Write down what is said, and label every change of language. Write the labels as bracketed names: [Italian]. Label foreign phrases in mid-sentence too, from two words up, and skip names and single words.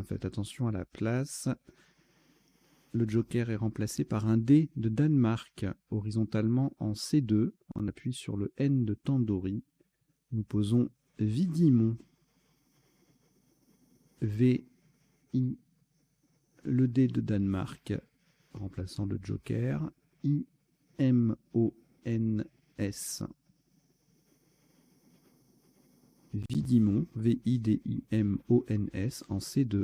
[French] Faites attention à la place. Le joker est remplacé par un D de Danemark, horizontalement en C2. On appuie sur le N de Tandoori. Nous posons Vidimon. V, I, le D de Danemark, remplaçant le joker. I, M, O, N, S. Vidimon, V-I-D-I-M-O-N-S, en C2.